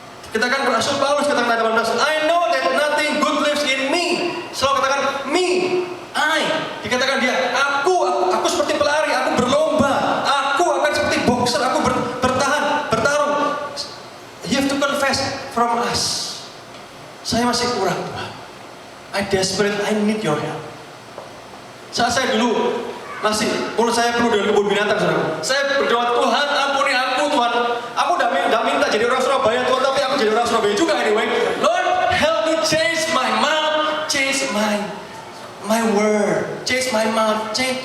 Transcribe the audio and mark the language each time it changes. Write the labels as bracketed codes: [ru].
[id] Kita kan Rasul Paulus katakan ayat 18, [en] I know that nothing good lives in me. [id] Selalu katakan me, I. Dikatakan dia, aku seperti pelari, aku berlomba, aku akan seperti boxer, aku bertarung. [en] You have to confess from us. [id] Saya masih kurang, Tuhan. [en] I desperate, I need your help. [id] Saat saya dulu mulut saya penuh dengan kebun binatang, saudara. Saya berdoa, Tuhan ampuni aku, Tuhan. Aku tidak minta jadi orang Surabaya, Tuhan, tapi aku jadi orang Surabaya juga anyway. [en] Lord, help me change my mouth, change my word, change my mouth, change.